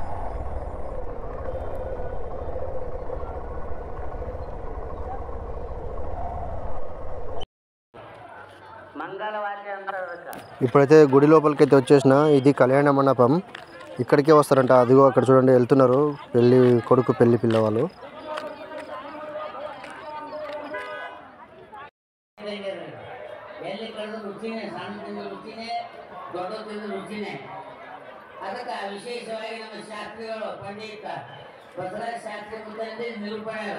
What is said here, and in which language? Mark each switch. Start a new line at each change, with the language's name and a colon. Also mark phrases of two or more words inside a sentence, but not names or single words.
Telugu: ఇప్పుడైతే గుడి లోపలికైతే వచ్చేసిన. ఇది కళ్యాణ మండపం. ఇక్కడికే వస్తారంట. అదిగో అక్కడ చూడండి వెళ్తున్నారు పెళ్ళి కొడుకు పెళ్ళి పిల్లవాళ్ళు.
Kannada: ಅದಕ್ಕೆ ವಿಶೇಷವಾಗಿ ನಮ್ಮ ಶಾಸ್ತ್ರಿಗಳು ಪಂಡಿತ ಬಸವರಾಜ ಶಾಸ್ತ್ರಿ ಮುಂದೆ ನಿರೂಪಣೆ.